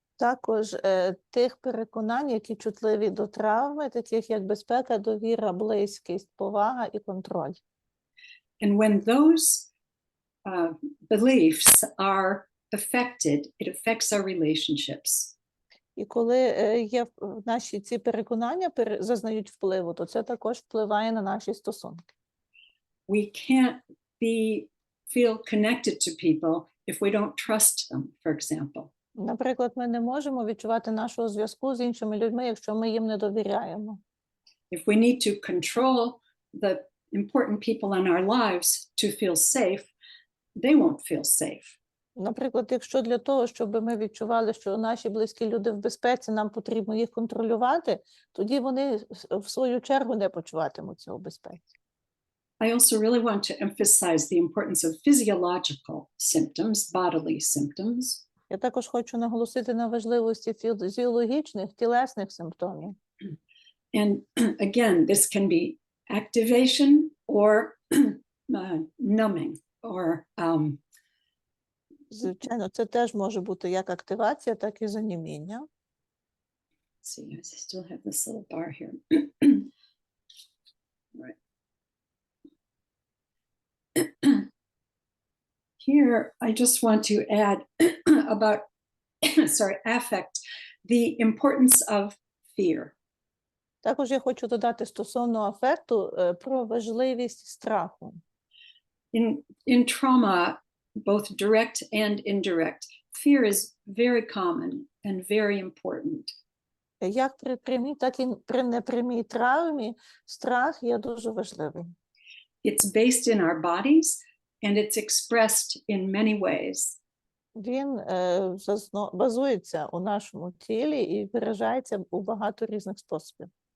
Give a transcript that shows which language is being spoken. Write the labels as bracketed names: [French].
[Ukrainian] Також тих переконань, які чутливі до травми, таких як безпека, довіра, близькість, повага і контроль. [English] And when those beliefs are affected, it affects our relationships. [Ukrainian] І коли є наші ці переконання зазнають впливу, то це також впливає на наші стосунки. [English] we can't feel connected to people if we don't trust them, for example. [Ukrainian] Наприклад, ми не можемо відчувати нашого зв'язку з іншими людьми, якщо ми їм не довіряємо. [English] If we need to control the important people in our lives to feel safe, they won't feel safe. [Ukrainian] Наприклад, якщо для того, щоб ми відчували, що наші близькі люди в безпеці, нам потрібно їх контролювати, тоді вони в свою чергу не почуватимуться у безпеці. [English] I also really want to emphasize the importance of physiological symptoms, bodily symptoms. [Ukrainian] Я також хочу наголосити на важливості фізіологічних, тілесних симптомів. [English] And again, this can be activation or numbing or [Ukrainian] Звичайно, це теж може бути як активація, так і заніміння. [English] see, I still have this little bar here. Right. Here, I just want to add about, affect, the importance of fear. [Ukrainian] Також я хочу додати стосовно афекту про важливість страху. [English] In trauma, both direct and indirect, fear is very common and very important. [Ukrainian] Як при прямій, так і при непрямій травмі страх є дуже важливий. [English] It's based in our bodies and it's expressed in many ways. [Ukrainian] Він базується у нашому тілі і виражається у багато різних способів.